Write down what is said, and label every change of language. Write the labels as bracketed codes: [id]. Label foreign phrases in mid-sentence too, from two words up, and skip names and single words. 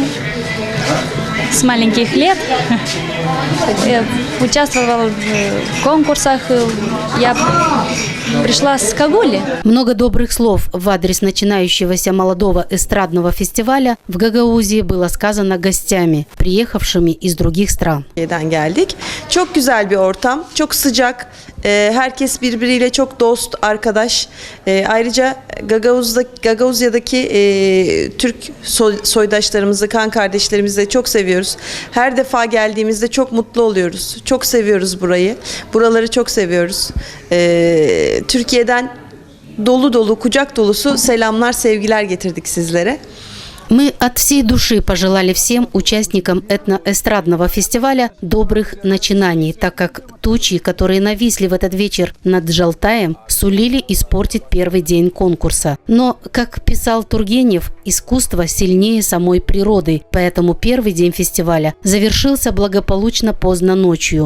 [ru] С маленьких лет участвовала в конкурсах. Я пришла с Кагули. Много добрых слов в адрес начинающегося молодого эстрадного фестиваля в Гагаузии было сказано гостями, приехавшими из других стран. [tr] Geldik. Çok güzel bir ortam, çok sıcak. Herkes birbiriyle çok dost, arkadaş. Ayrıca Gagauzya'daki Türk soydaşlarımızı, kan kardeşlerimizi de çok seviyoruz. Her defa geldiğimizde çok mutlu oluyoruz. Çok seviyoruz burayı. Buraları çok seviyoruz. Türkiye'den dolu dolu, kucak dolusu selamlar, sevgiler getirdik sizlere. [ru] Мы от всей души пожелали всем участникам этноэстрадного фестиваля добрых начинаний, так как тучи, которые нависли в этот вечер над Джалтаем, сулили испортить первый день конкурса. Но, как писал Тургенев, искусство сильнее самой природы, поэтому первый день фестиваля завершился благополучно поздно ночью.